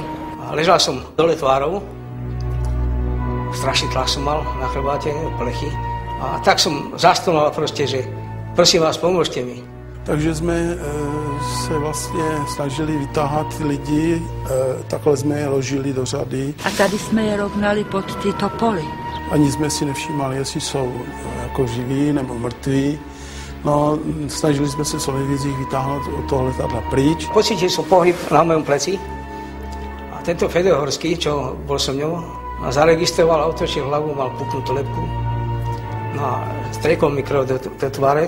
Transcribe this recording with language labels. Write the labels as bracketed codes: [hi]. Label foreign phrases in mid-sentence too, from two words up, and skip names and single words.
[sk] Ležal som dole tvárou, strašný tlak som mal na chrbáte, plechy a tak som zastonal prostě, že prosím vás, pomôžte mi. [cs] Takže jsme se vlastně snažili vytáhat lidi, takhle jsme je ložili do řady. A tady jsme je rovnali pod ty topoly. Ani jsme si nevšímali, jestli jsou jako živí nebo mrtví. No, snažili jsme se solidizích vytáhnout od toho letadla pryč. [sk] Pocítil som pohyb na mojom pleci a tento Fedor Horský, čo bol so mňou, Ma zaregistroval a otočil hlavu, mal puknutú lebku. No a striekol mi krv do tváre.